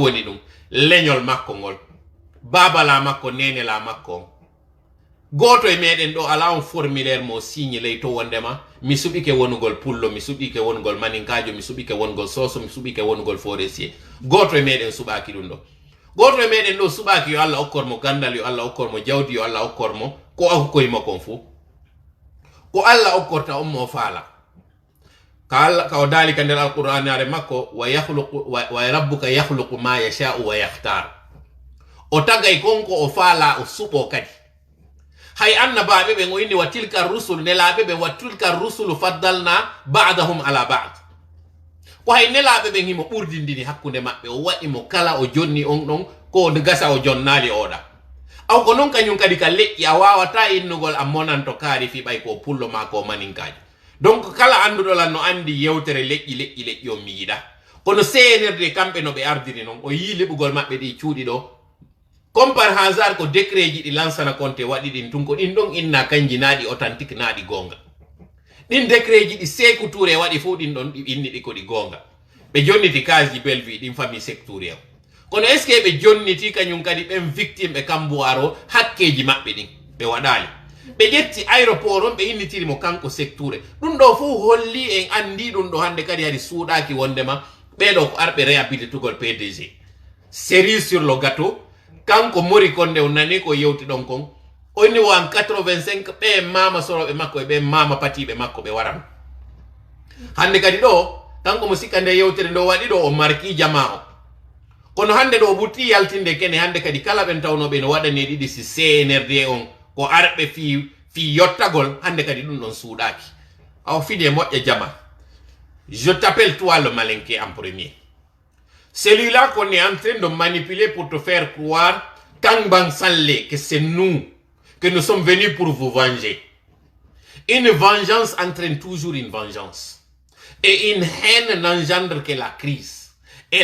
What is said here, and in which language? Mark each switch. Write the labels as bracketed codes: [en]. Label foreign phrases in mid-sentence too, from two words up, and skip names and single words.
[ff] woni ɗum leñol makko ngol babala makko nenela makko on goto e meɗen ɗo ala on formulaire mo signe ley to wondema mi suɓike wonugol pullo mi suɓike wonugol maninkajo mi suɓike wonugol soso mi suɓike wonugol forestier goto e meɗen suɓaki ɗum ɗo goto e meɗen ɗo suɓaki yo Allah okkormo gandal yo Allah okkormo jawdi yo Allah okkormo ko hokkoymo kon fou ko Allah okkorta on mo faala ka o daali ka nder alqur'anare makko [ar] وربك يخلق ما يشاء ويختار [ff] o tagay konko o faala o suɓo kadi hay annabaɓe ɓen o inni [ar] وتلك الرسل [ff] nelaɓe ɓen [ar] وتلك الرسل فضلنا بعضهم على بعض [ff] ko hay nelaɓe ɓen himo ɓurdindini hakkude maɓɓe o waɗimo kala o jonni on ɗon ko gasa o jonnali oɗa aw ko noon kañum kadi ka leƴƴi a wawata innugol a monanto kaari fi ɓay ko pullo ma ko maninkaji donc kala anduɗolan no andi yewtere leƴƴi on mi yiɗa kono CNRD kamɓe no ɓe ardiri noon o yi leɓugol maɓɓe ɗi cuuɗi ɗo [fr] comme par hasard [ff] ko décret ji ɗi Lansana Conté waɗi ɗin tun ko ɗin ɗon inna kanji naɗi authentique naɗi gonga ɗin décret ji ɗi Sékou Touré waɗi fo ɗin ɗon ɗi inni ɗi ko ɗi gonga ɓe jonniti kasji Belleville ɗin famille Sékou Touré o kono [fr] est ce que [ff] ɓe jonniti kañum kadi ɓen victime ɓe Kamboire o hakkeji maɓɓe ɗin ɓe waɗali ɓe ƴetti aéroport on ɓe innitirimo kanko Sékou Touré ɗum ɗo fof holli en andi ɗum ɗo hande kadi hari suuɗaki wondema ɓeɗo ko arɓe réhabilitugol PDG [fr] cerise sur le gâteau [ff] kanko mori konde o nani ko yewti ɗon kon o inni wo en 85 ɓe mama soroɓe makko e ɓe mama patiɓe makko ɓe waran hande kadi ɗo kanko mo sikka nde yewtere ndo waɗi ɗo o marki jama o kono hande ɗo o ɓurti yaltinde kene hande kadi kala ɓen tawnoɓe no waɗane ɗiɗi si CNRD on ko arɓe fi yottagol hande kadi ɗum ɗon suuɗaki aw fide moƴƴa jama [fr] je t'appelle toi le malinqué en premier. Celui-là qu'on est en train de manipuler pour te faire croire, Kangban Sanlé, que c'est nous, que nous sommes venus pour vous venger. Une vengeance entraîne toujours une vengeance. Et une haine n'engendre que la crise.